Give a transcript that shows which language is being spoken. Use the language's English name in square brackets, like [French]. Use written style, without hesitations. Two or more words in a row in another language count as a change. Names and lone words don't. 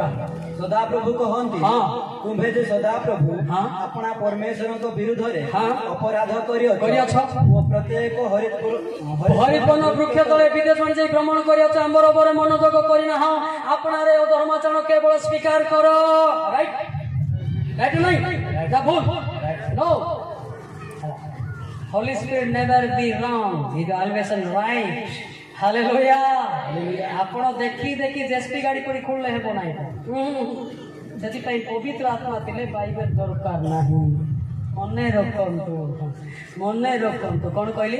[Odia] ସଦାପ୍ରଭୁ କହନ୍ତି ତୁମ୍ଭେ ଯେ ସଦାପ୍ରଭୁ ଆପଣା ପରମେଶ୍ୱରଙ୍କ ବିରୁଦ୍ଧରେ ଅପରାଧ କରିଅଛ ଓ ପ୍ରତ୍ୟେକ ହରିପନ ବୃକ୍ଷ ତଳେ ବିଦେଶ ଯାଇ ଭ୍ରମଣ କରିଅଛ, ଆମ୍ବର ଉପରେ ମନୋଯୋଗ କରିନାହ, ଆପଣାରେ ଧର୍ମାଚରଣ କେବଳ ସ୍ୱୀକାର କର। [English] right right [Odia] ନାଇଁ ଭୁଲ [English] नो Holy Spirit never be wrong. He is always right. Hallelujah. [Odia] ଆପଣ ଦେଖି ଦେଖି ଜେସ୍ପି ଗାଡ଼ି କରି ଖୋଳିଲେ ହେବ ନାହିଁ। ସେଥିପାଇଁ ପବିତ୍ର ଆତ୍ମା ଥିଲେ ବାଇବେଲ ଦରକାର ନାହିଁ। ମନେ ରଖନ୍ତୁ, ମନେ ରଖନ୍ତୁ। କ'ଣ କହିଲି?